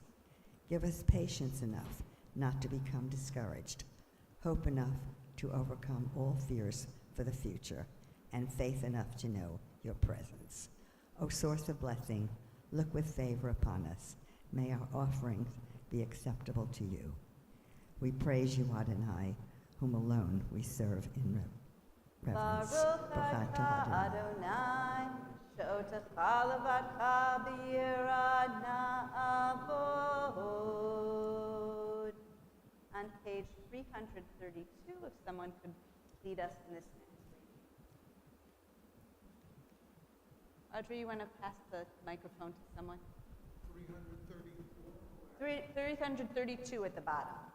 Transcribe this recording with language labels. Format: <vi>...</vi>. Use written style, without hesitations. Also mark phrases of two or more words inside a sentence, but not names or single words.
<en>Give us patience enough not to become discouraged, hope enough to overcome all fears for the future, and faith enough to know your presence. O source of blessing, look with favor upon us. May our offerings be acceptable to you. We praise you, Adonai, whom alone we serve in reverence.</en> <he>Baruch Baruch atah atah Adonai, שאותך לבדך ביראה נעבוד.</he> <en>On page 332, if someone could lead us in this ministry. Audrey, you want to pass the microphone to someone? 332 at the bottom.</en>